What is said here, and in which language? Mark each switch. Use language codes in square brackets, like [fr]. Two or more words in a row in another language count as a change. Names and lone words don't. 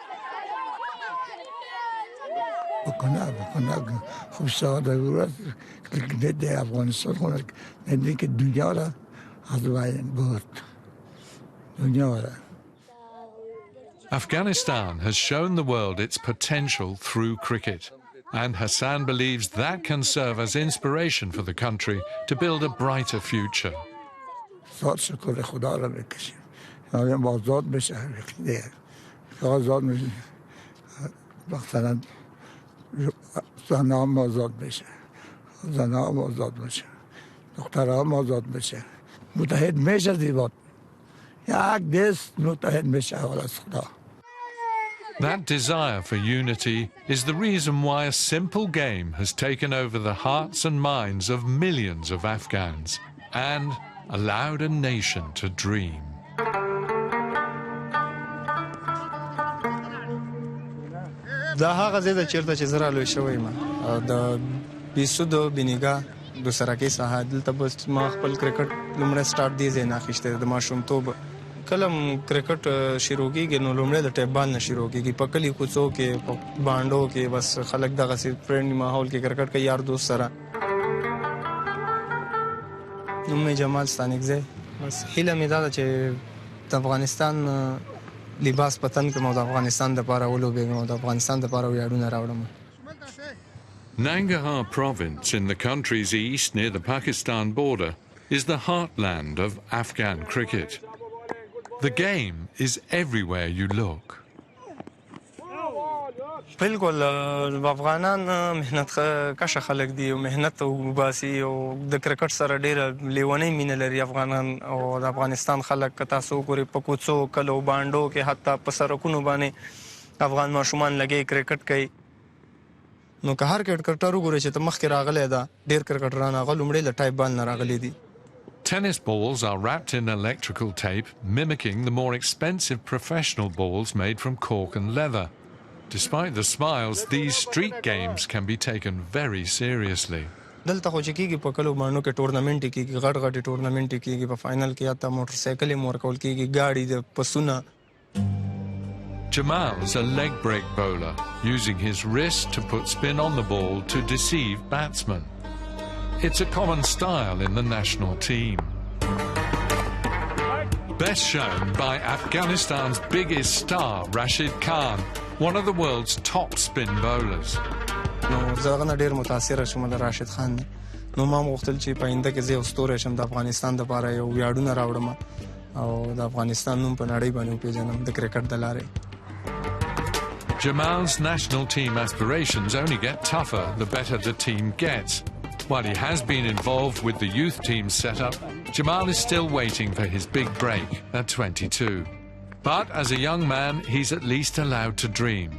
[en] Afghanistan has shown the world its potential through cricket, and Hassan believes that can serve as inspiration for the country to build a brighter future. [fa] آزاد بشه آزاد میشه مثلا زنام آزاد بشه زنام آزاد بشه دخترام آزاد بشه متحد میشه دیوان یک دست متحد میشه از خدا. [en] That desire for unity is the reason why a simple game has taken over the hearts and minds of millions of Afghans and allowed a nation to dream. [ps] دا هغه ځای ده چېرته چې زه رالوی شوی یم د بیسودو بینیګا د سرکۍ ساحه دلته به ما خپل کرکټ لومړی سټارټ دې ځای نه اخیستی د ماشومتوب کله کرکټ شروع کېږي نو لومړی د [en] tape ball [ps] نه شروع کېږي په کلي کوڅو کې په بانډو کې بس خلک دغسې فرینډلي ماحول کې کرکټ کوي یار دوست سره. نوم مې جمال ستانکزی. بس هیله مې دا ده چې د افغانستان لباس پتن کوم او د افغانستان دپاره ولوبېږم او د افغانستان دپاره ویاړونه راوړم. [en] Nangarhar province in the country's east near the Pakistan border is the heartland of Afghan cricket. The game is everywhere you look. [ps] بالکل افغانان مهنت کشه خلک دي او مهنت وباسي او د کرکټ سره ډېره لیونۍ مینه لري افغانان او د افغانستان خلک که تاسو وګورئ په کوڅو کلو بانډو کې حتی په سړکونو باندې افغان ماشومان لګي کرکټ کوي. نو که هر کرکټر وګورئ چې ته مخکې راغلی ده ډېر کرکټران هغه لومړی له [en] tape ball [ps] نه راغلي دي. [en] Tennis balls are wrapped in electrical tape, mimicking the more expensive professional balls made from cork and leather. Despite the smiles, these street games can be taken very seriously. [ps] دلته خو چې کېږي په کلو باندو کې ټورنمنټ کېږي غټ غټې ټورنمنټ کېږي په فاینل کې حتی موټر سایکل یې ورکول کېږي ګاډي د پسونه. [en] Jamal's a leg break bowler, using his wrist to put spin on the ball to deceive batsmen. It's a common style in the national team. Best shown by Afghanistan's biggest star, Rashid Khan, one of the world's top spin bowlers. [ps] نو زه هغه نه ډېر متاثره شوم د راشد خان نه. نو ما غوښتل چې په آینده کې زه یو ستوری شم د افغانستان دپاره یو ویاړونه راوړم او د افغانستان نوم په نړۍ باندې وپېژنم د کرکټ د لارې. [en] Jamal's national team aspirations only get tougher the better the team gets. While he has been involved with the youth team setup, Jamal is still waiting for his big break at 22. But as a young man, he's at least allowed to dream.